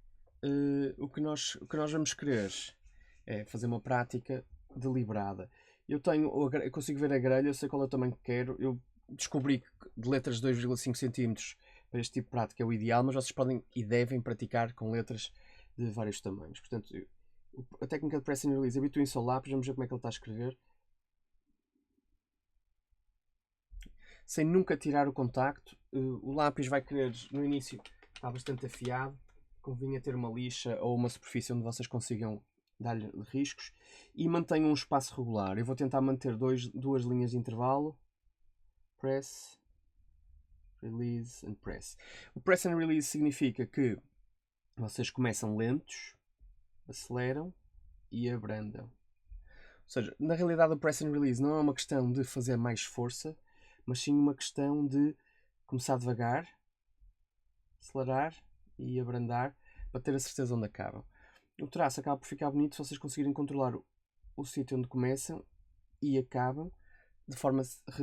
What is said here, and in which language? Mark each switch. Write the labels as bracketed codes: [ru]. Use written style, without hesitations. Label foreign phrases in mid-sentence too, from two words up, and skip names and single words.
[pt] O que nós vamos querer é fazer uma prática deliberada. Eu consigo ver a grelha, eu sei qual é o tamanho que quero. Eu descobri que de letras de 2,5 cm para este tipo de prática é o ideal, mas vocês podem e devem praticar com letras de vários tamanhos. Portanto, a técnica de [en] press and release, [pt] habituem-se ao lápis, vamos ver como é que ele está a escrever. Sem nunca tirar o contacto. O lápis vai querer, no início, está bastante afiado. Convinha ter uma lixa ou uma superfície onde vocês consigam dar-lhe riscos. E mantenham um espaço regular. Eu vou tentar manter duas linhas de intervalo. [en] Press, release and press. [pt] O [en] press and release [pt] significa que vocês começam lentos, aceleram e abrandam. Ou seja, na realidade o [en] press and release [pt] não é uma questão de fazer mais força, mas sim uma questão de começar devagar, acelerar e abrandar para ter a certeza onde acabam. O traço acaba por ficar bonito se vocês conseguirem controlar o sítio onde começam e acabam de forma regular.